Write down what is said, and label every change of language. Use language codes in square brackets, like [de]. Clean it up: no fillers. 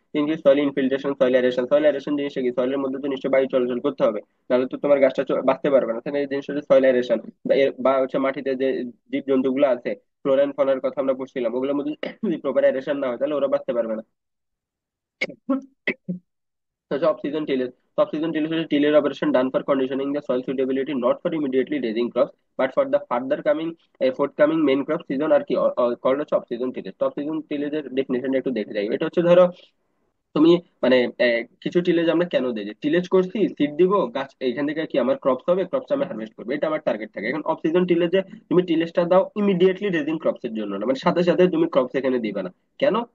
[bn] কিন্তু soil infiltration, soil aeration, soil aeration জিনিসটা কি? সয়েলের মধ্যে তো নিশ্চয়ই বায়ু চলাচল করতে হবে, নাহলে তো তোমার গাছটা বাঁচতে পারবে না। তাহলে এই জিনিসটা হচ্ছে সয়েল এরেশন। বা হচ্ছে মাটিতে যে জীব জন্তুগুলো আছে, ফ্লোরা এন্ড ফনার কথা আমরা পড়ছিলাম, ওগুলোর মধ্যে যদি প্রপার এরেশন না হয় তাহলে ওরা বাঁচতে পারবে না। [en] such off-season tillage. So off-season tillage is tillage operation done for conditioning the soil suitability, not for immediately raising crops, but for the further coming, forthcoming main crop season [bn] আর কি [en] called [bn] হচ্ছে [en] off-season tillage. [bn] তো off-season tillage এর definition একটু দেখে যাই। এটা হচ্ছে ধরো তুমি মানে কিছু টিলেজ আমরা কেন দিই, যে টিলেজ করছি, সিড দিব, গাছ এখান থেকে কি আমার ক্রপস হবে, ক্রপস আমি হারভেস্ট করবো, এটা আমার টার্গেট থাকে। এখন অফ সিজন টিলেজে তুমি টিলেজটা দাও ইমিডিয়েটলি রেজিং ক্রপস এর জন্য না, মানে সাথে সাথে তুমি ক্রপস এখানে দিবে না। কেন?